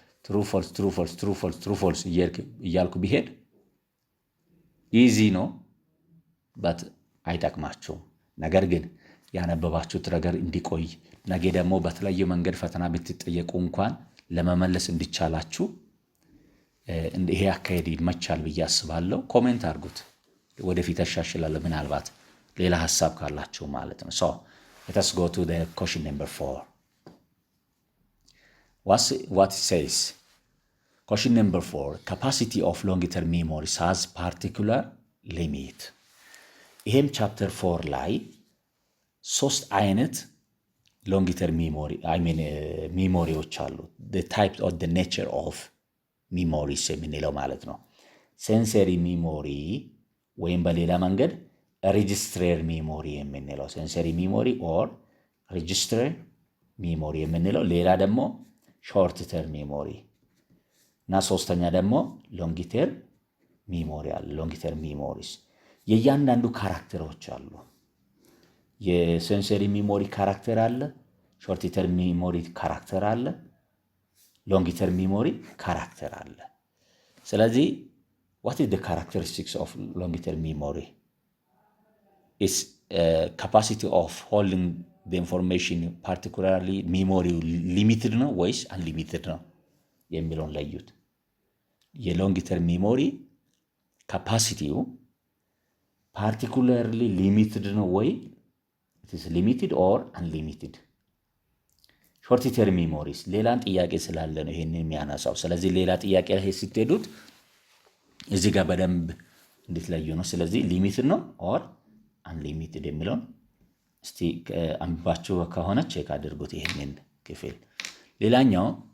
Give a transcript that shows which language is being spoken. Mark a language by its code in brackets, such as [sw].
[am] ትሩ ፎልስ ትሩ ፎልስ ትሩ ፎልስ ትሩ ፎልስ እያልኩ ቢሄድ ኢዚ ነው በት አይጠቅማችሁም። ነገር ግን ያነበባችሁት ነገር እንዲቆይ ነገ ደግሞ በተለየ መንገድ ፈተና ብትጠየቁ እንኳን ለመመለስ እንዲቻላችሁ ይሄ አካሄድ ይመቻል ብዬ አስባለሁ። ኮሜንት አድርጉት፣ ወደፊት አሻሽላለሁ ምናልባት ሌላ ሐሳብ ካላችሁ ማለት ነው። [en] so let us go to the question number 4. what it says, question number 4, capacity of long-term memories has particular limit. [am] ይሄም ቻፕተር 4 ላይ 3 አይነት long-term memory ሚሞሪዎች አሉ። [en] the type or the nature of memories [am] የምንለው ማለት ነው። ሴንሰሪ ሚሞሪ ወይም በሌላ መንገድ ሬጂስትረር ሚሞሪ የምንለው ሴንሰሪ ሚሞሪ ኦር ሬጂስትረር ሚሞሪ የምንለው፣ ሌላ ደግሞ ሾርት ተርም ሚሞሪ እና ሶስተኛ ደግሞ ሎንግ ተርም ሚሞሪ አለ። ሎንግ ተርም ሚሞሪስ የእያንዳንዱ ካራክተሮች አሉ። የሴንሰሪ ሚሞሪ ካራክተር አለ፣ ሾርት ተርም ሚሞሪ ካራክተር አለ፣ ሎንግ ተርም ሚሞሪ ካራክተር አለ። ስለዚህ [en] what is the characteristics of long term memory? Is capacity of holding the information particularly memory limited [am] ነው ወይስ [en] unlimited [am] ነው የሚለውን ለዩት። የሎንግ ተርም ሚሞሪ ካፓሲቲው [en] particularly limited [am] ነው ወይ [en] it is limited or unlimited? [am] ሾርት ተርም ሚሞሪስ ሌላን ጥያቄ ስላለ ነው ይሄንን የሚያነሳው። ስለዚህ ሌላ ጥያቄ ላይ ስትሄዱት እዚህ ጋር በደንብ እንድትለዩ ነው። ስለዚህ ሊሚትድ ነው ኦር አንሊሚትድ የሚለውን እስቲ አንባችሁ ከሆነ ቼክ አድርጉት ይሄንን ክፍል። ሌላኛው